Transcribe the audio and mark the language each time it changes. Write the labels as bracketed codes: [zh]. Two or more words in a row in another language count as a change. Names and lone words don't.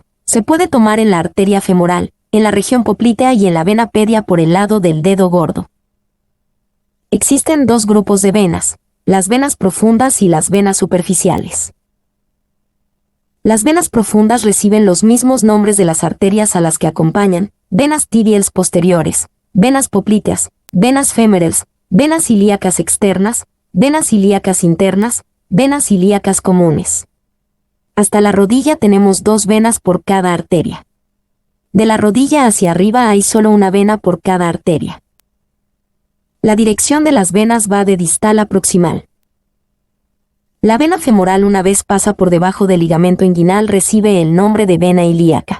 [es] Se puede tomar en la arteria femoral, en la región poplitea y en la vena pedia por el lado del dedo gordo. Existen 2 grupos de venas, las venas profundas y las venas superficiales. Las venas profundas reciben los mismos nombres de las arterias a las que acompañan, venas tibiales posteriores, venas popliteas, venas femorales, venas ilíacas externas, venas ilíacas internas, venas ilíacas comunes. Hasta la rodilla tenemos 2 venas por cada arteria. De la rodilla hacia arriba hay solo una vena por cada arteria. La dirección de las venas va de distal a proximal. La vena femoral, una vez pasa por debajo del ligamento inguinal, recibe el nombre de vena ilíaca.